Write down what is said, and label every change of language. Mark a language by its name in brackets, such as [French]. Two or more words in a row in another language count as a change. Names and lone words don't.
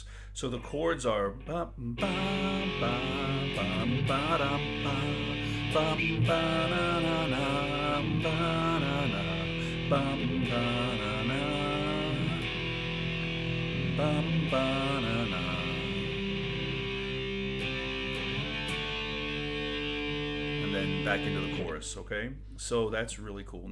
[English] So the chords are bum bum bum bum ba dum bum bum ba na na na ba na na bum ba na na bum ba na na. And then back into the chorus, okay? So that's really cool.